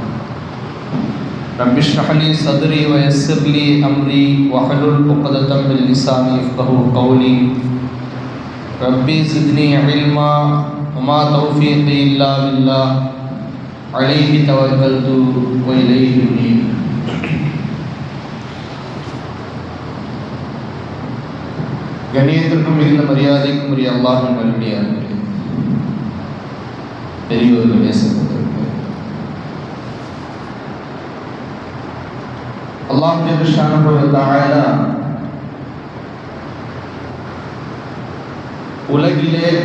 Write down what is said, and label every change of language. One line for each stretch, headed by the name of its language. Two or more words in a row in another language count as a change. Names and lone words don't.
Arabic: رب اشرح لي صدري ويسر لي أمري واحلل عقدة من لساني يفقهوا قولي ربي زدني علما وما توفيقي إلا بالله عليه توكلت وإليه أنيب.
Tamil: கண்ணியத்திற்கும் மிகுந்த மரியாதைக்கும் உரிய அல்லாஹ்வின் நல்லடியார்களே, பெரியோர்களே, சகோதரர்களே,
Arabic: الله جل شأنه وتعالى
Tamil: உலகிலே